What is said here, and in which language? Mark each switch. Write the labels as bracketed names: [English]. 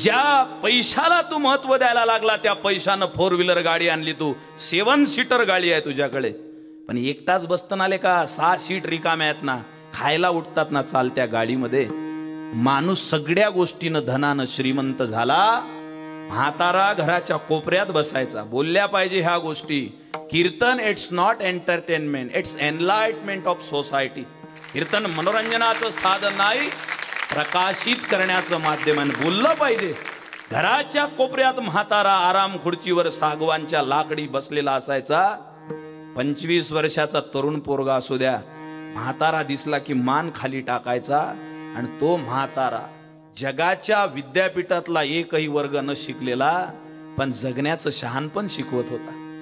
[Marathi] ज्या पैशाला तू महत्व द्यायला लागला, त्या पैशानं 4 व्हीलर गाडी आणली, तू 7 सीटर गाडी आहे तुझ्याकडे, पण एकटाच बसताना आले का? 6 सीट रिकाम्या आहेत ना, खायला उठतात ना चालत्या गाडीमध्ये। माणूस सगळ्या गोष्टीनं धनानं श्रीमंत झाला। म्हातारा घराच्या कोपऱ्यात बसायचा, बोलल्या पाहिजे ह्या गोष्टी। [English] Kirtan it's not entertainment, it's enlightenment of society. [Marathi] कीर्तन मनोरंजनाचं साधन नाही, प्रकाशित करण्याचं माध्यम आहे। बोललं पाहिजे। घराच्या कोपऱ्यात म्हातारा आराम खुर्चीवर सागवानच्या लाकडी बसलेला असायचा। 25 वर्षाचा तरुण पोरगा असू द्या, म्हातारा दिसला की मान खाली टाकायचा, आणि तो म्हातारा जगाच्या विद्यापीठातला एकही वर्ग न शिकलेला, पण जगण्याचं शहाणपण शिकवत होता।